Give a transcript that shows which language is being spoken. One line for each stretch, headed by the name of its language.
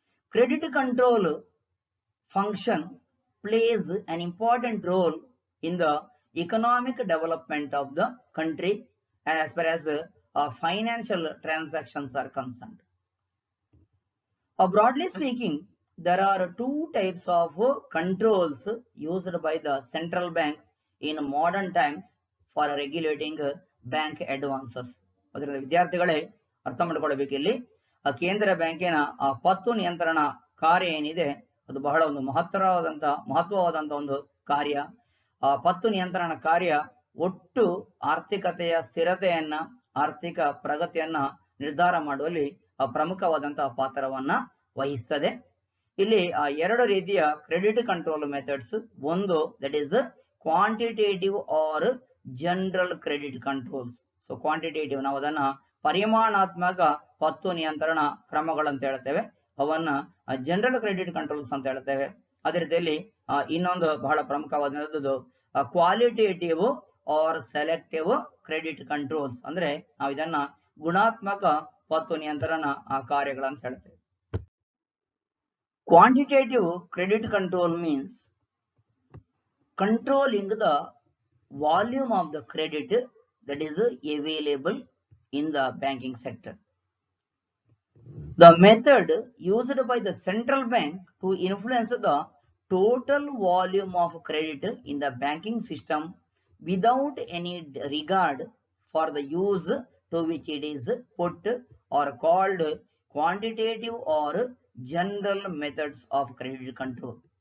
English: Credit control function plays an important role in the economic development of the country as far as financial transactions are concerned. Broadly speaking, there are two types of controls used by the central bank in modern times for regulating bank advances.
Kannada: ಅದರಿಂದ ವಿದ್ಯಾರ್ಥಿಗಳೇ ಅರ್ಥ ಮಾಡ್ಕೊಳ್ಬೇಕು ಇಲ್ಲಿ ಕೇಂದ್ರ ಬ್ಯಾಂಕಿನ ಪತ್ತು ನಿಯಂತ್ರಣ ಕಾರ್ಯ ಏನಿದೆ ಅದು ಬಹಳ ಒಂದು ಮಹತ್ವವಾದಂತ ಒಂದು ಕಾರ್ಯ. ಪತ್ತು ನಿಯಂತ್ರಣ ಕಾರ್ಯ ಒಟ್ಟು ಆರ್ಥಿಕತೆಯ ಸ್ಥಿರತೆಯನ್ನ ಆರ್ಥಿಕ ಪ್ರಗತಿಯನ್ನ ನಿರ್ಧಾರ ಮಾಡುವಲ್ಲಿ ಪ್ರಮುಖವಾದಂತಹ ಪಾತ್ರವನ್ನ ವಹಿಸ್ತದೆ. ಇಲ್ಲಿ ಎರಡು ರೀತಿಯ ಕ್ರೆಡಿಟ್ ಕಂಟ್ರೋಲ್ ಮೆಥಡ್ಸ್, ಒಂದು
English: that is
Kannada: quantitative R general credit controls. So quantitative ನಾವು ಅದನ್ನ ಪರಿಮಾಣಾತ್ಮಕ ಪತ್ತು ನಿಯಂತ್ರಣ ಕ್ರಮಗಳಂತ ಹೇಳ್ತೇವೆ, ಅವನ್ನ ಜನರಲ್ ಕ್ರೆಡಿಟ್ ಕಂಟ್ರೋಲ್ಸ್ ಅಂತ ಹೇಳ್ತೇವೆ. ಅದೇ ರೀತಿಯಲ್ಲಿ ಇನ್ನೊಂದು ಬಹಳ ಪ್ರಮುಖವಾದದ್ದು qualitative R selective credit controls, ಅಂದ್ರೆ ನಾವು ಇದನ್ನ ಗುಣಾತ್ಮಕ ಪತ್ತು ನಿಯಂತ್ರಣ ಕಾರ್ಯಗಳಂತ ಹೇಳ್ತೇವೆ.
English: Quantitative credit control means controlling the volume of the credit that is available in the banking sector. The method used by the central bank to influence the total volume of credit in the banking system without any regard for the use to which it is put are called quantitative or general methods of credit control.